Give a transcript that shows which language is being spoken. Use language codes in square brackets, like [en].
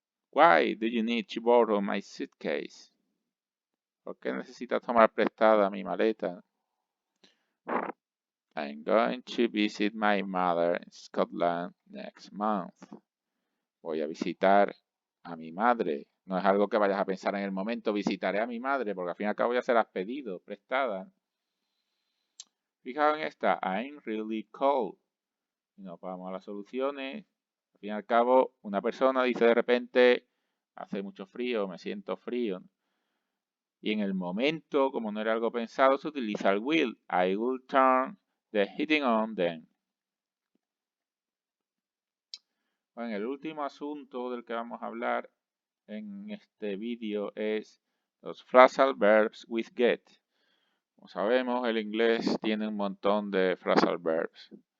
[en] Why do you need to borrow my suitcase? [es] ¿Por qué necesitas tomar prestada mi maleta? [en] I'm going to visit my mother in Scotland next month. [es] Voy a visitar a mi madre. No es algo que vayas a pensar en el momento, visitaré a mi madre, porque al fin y al cabo ya se la has pedido, prestada. Fijaos en esta, [en] I'm really cold. [es] Y nos vamos a las soluciones. Al fin y al cabo, una persona dice de repente, hace mucho frío, me siento frío. Y en el momento, como no era algo pensado, se utiliza el will. [en] I will turn the heating on then. [es] Bueno, el último asunto del que vamos a hablar en este vídeo es los [en] phrasal verbs with get. [es] Como sabemos, el inglés tiene un montón de phrasal verbs.